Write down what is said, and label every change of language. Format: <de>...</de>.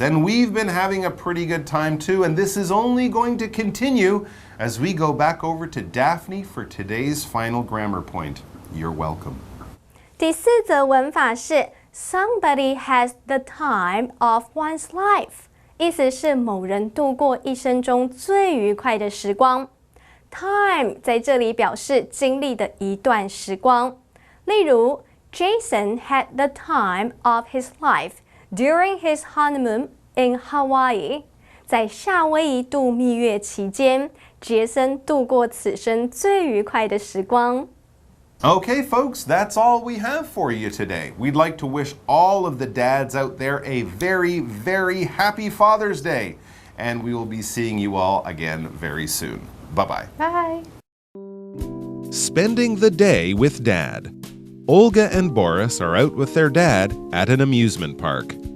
<en>And we've been having a pretty good time too, and this is only going to continue as we go back over to Daphne for today's final grammar point. You're welcome.</en> <zh>第4则文法是</zh> <en>Somebody has the time of one's life。</en> <zh>意思是某人度过一生中最愉快的时光。 Time 在这里表示经历的一段时光。例如</zh> <en>Jason had the time of his life during his honeymoon in Hawaii.</en> <zh>在夏威夷度蜜月期间，杰森度过此生最愉快的时光。</zh> <en>Okay, folks, that's all we have for you today. We'd like to wish all of the dads out there a very, very happy Father's Day. And we will be seeing you all again very soon. Bye-bye. Bye. Spending the day with Dad. Olga and Boris are out with their dad at an amusement park.</en>